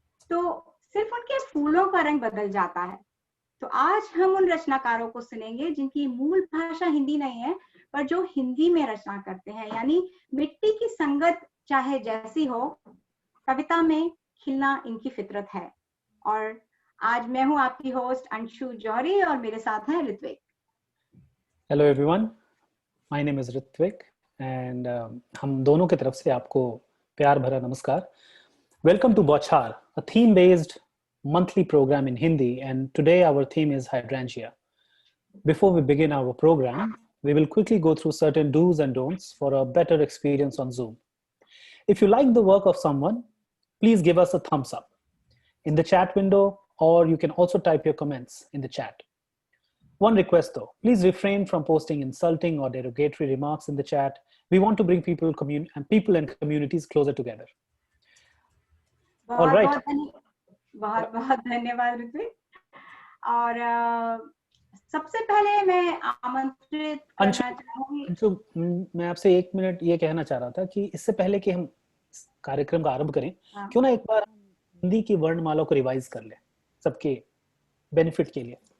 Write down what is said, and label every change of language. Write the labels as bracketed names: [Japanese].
[Hindi] तो सिर्फ उनके फूलों का रंग बदल जाता है। तो आज हम उन रचनाकारों को सुनेंगे जिनकी मूल भाषा हिंदी नहीं है, पर जो हिंदी में रचना करते हैं, यानी मिट्टी की संगत चाहे जैसी हो, कविता में खिलना इनकी फितरत है। और आज मैं हूं आपकी होस्ट अंशु जौहरी और मेरे साथ हैं Ritwik. [English] hello everyone, my name is Ritwik and [Hindi] हम दोनों की तरफ से आपको प्यार भरा नमस्कार। [English] Welcome to Bauchhar, a theme based monthly program in Hindi, and today our theme is hydrangea. Before we begin our program, we will quickly go through certain do's and don'ts for a better experience on Zoom. If you like the work of someone, please give us a thumbs up in the chat window, or you can also type your comments in the chat. One request though, please refrain from posting insulting or derogatory remarks in the chat. We want to bring people and communities closer together. All right. [Hindi] बहुत बहुत धन्यवाद ऋत्विक। और सबसे पहले मैं आमंत्रित करना चाहूंगी। अंशु, मैं आपसे 1 मिनट ये कहना चाह रहा था कि इससे पहले कि हम कार्यक्रम का आरंभ करें, क्यों ना एक बार हिंदी की वर्णमाला को रिवाइज कर ले सबके बेनिफिट के लिए।